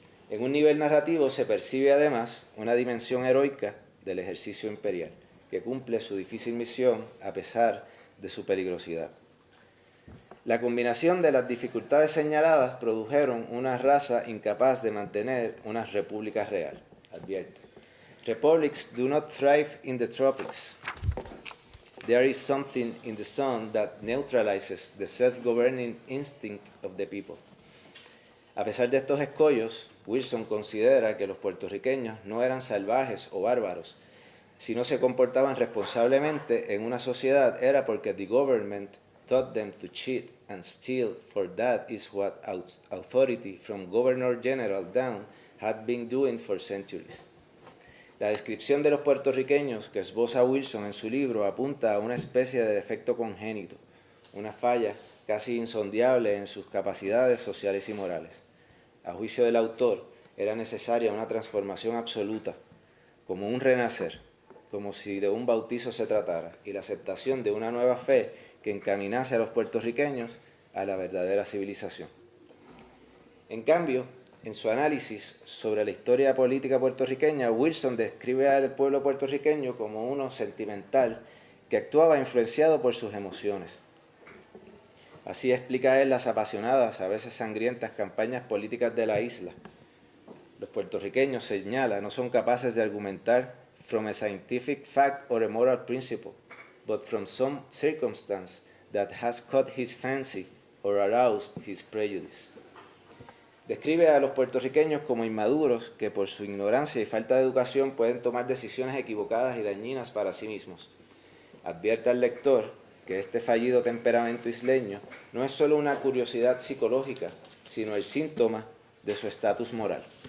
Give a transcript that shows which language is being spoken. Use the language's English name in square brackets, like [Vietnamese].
[Spanish] En un nivel narrativo se percibe además una dimensión heroica del ejercicio imperial, que cumple su difícil misión a pesar de su peligrosidad. La combinación de las dificultades señaladas produjeron una raza incapaz de mantener una república real, advierte. [English] Republics do not thrive in the tropics. There is something in the sun that neutralizes the self-governing instinct of the people. A pesar de estos escollos, Wilson considera que los puertorriqueños no eran salvajes o bárbaros. [Spanish] Si no se comportaban responsablemente en una sociedad era porque [English] the government taught them to cheat and steal, for that is what authority from Governor General down had been doing for centuries. [Spanish] La descripción de los puertorriqueños que esboza Wilson en su libro apunta a una especie de defecto congénito, una falla casi insondiable en sus capacidades sociales y morales. A juicio del autor, era necesaria una transformación absoluta, como un renacer, como si de un bautizo se tratara, y la aceptación de una nueva fe que encaminase a los puertorriqueños a la verdadera civilización. En cambio, en su análisis sobre la historia política puertorriqueña, Wilson describe al pueblo puertorriqueño como uno sentimental que actuaba influenciado por sus emociones. Así explica él las apasionadas, a veces sangrientas campañas políticas de la isla. Los puertorriqueños, señala, no son capaces de argumentar [English] from a scientific fact or a moral principle, but from some circumstance that has caught his fancy or aroused his prejudice. [Spanish] Describe a los puertorriqueños como inmaduros que por su ignorancia y falta de educación pueden tomar decisiones equivocadas y dañinas para sí mismos. Advierte al lector que este fallido temperamento isleño no es solo una curiosidad psicológica, sino el síntoma de su estatus moral.